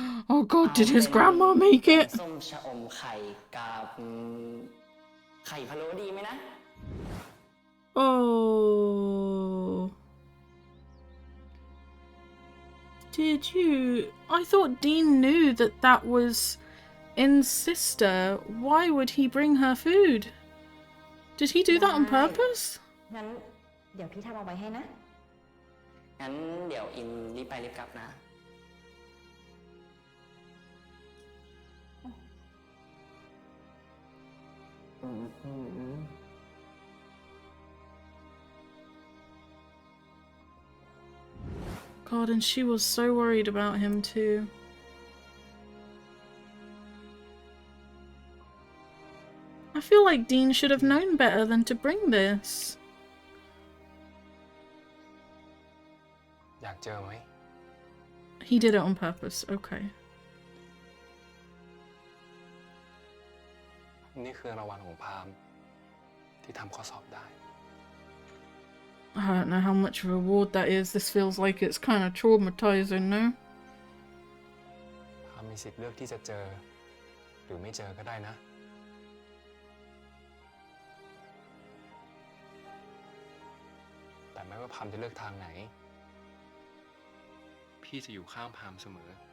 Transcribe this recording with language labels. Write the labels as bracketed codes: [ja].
[en] Oh god, did his grandma make it? [th] ส้มชะอมไข่กับไข่พะโล้ดีไหมนะ [en] Oh. Did you? I thought Dean knew that that was In's sister. Why would he bring her food? Did he do that on purpose? [th] งั้นเดี๋ยวพี่ทำเอาไว้ให้นะ งั้นเดี๋ยวอินรีบไปรีบกลับนะ [en] God, and she was so worried about him too. I feel like Dean should have known better than to bring this. [th] อยากเจอไหม [en] He did it on purpose, okay. [th] นี่คือรางวัลของพามที่ทำข้อสอบได้ [en] I don't know how much reward that is. This feels like it's kind of traumatizing, no? [th] พามมีสิทธิ์เลือกที่จะเจอ หรือไม่เจอก็ได้นะ แต่ไม่ว่าพามจะเลือกทางไหน พี่จะอยู่ข้างพามเสมอ